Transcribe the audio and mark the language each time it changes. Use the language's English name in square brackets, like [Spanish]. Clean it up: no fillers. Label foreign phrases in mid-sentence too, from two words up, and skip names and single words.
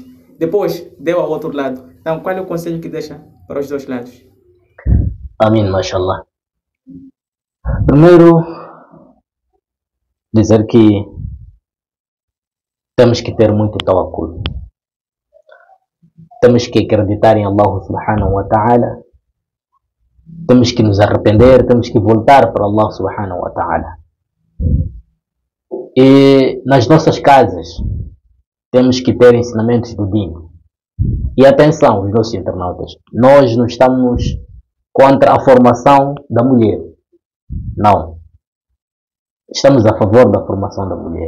[Portuguese] Depois deu ao outro lado. Então, qual é o conselho que deixa para os dois lados? Amém, mashallah. Primeiro, dizer que temos que ter muito tawakkul. Temos que acreditar em [Arabic] الله سبحانه وتعالى. [Portuguese] Temos que nos arrepender, temos que voltar para [Arabic] الله سبحانه وتعالى. [Portuguese] E nas nossas casas temos que ter ensinamentos do Din. E atenção, os nossos internautas, nós não estamos contra a formação da mulher. Não. Estamos a favor da formação da mulher.